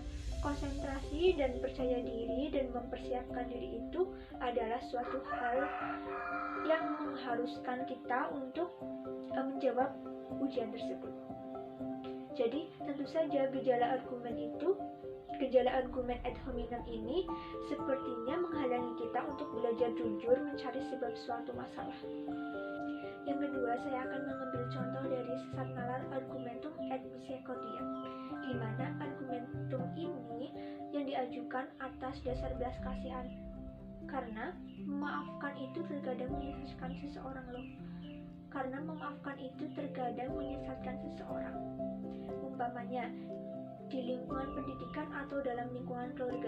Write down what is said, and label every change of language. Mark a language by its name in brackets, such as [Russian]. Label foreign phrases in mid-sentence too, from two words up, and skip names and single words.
[Indonesian] Konsentrasi dan percaya diri dan mempersiapkan diri itu adalah suatu hal yang mengharuskan kita untuk menjawab ujian tersebut. Jadi tentu saja gejala argumen [Latin] ad hominem [Indonesian] ini sepertinya menghalangi kita untuk belajar jujur mencari sebab suatu masalah. Yang kedua, saya akan mengambil contoh dari sesat nalar [Latin] argumentum et misericordiam, [Indonesian] di mana argumentum ini yang diajukan atas dasar belas kasihan, karena memaafkan itu terkadang menyesatkan seseorang. Umpamanya di lingkungan pendidikan atau dalam lingkungan keluarga.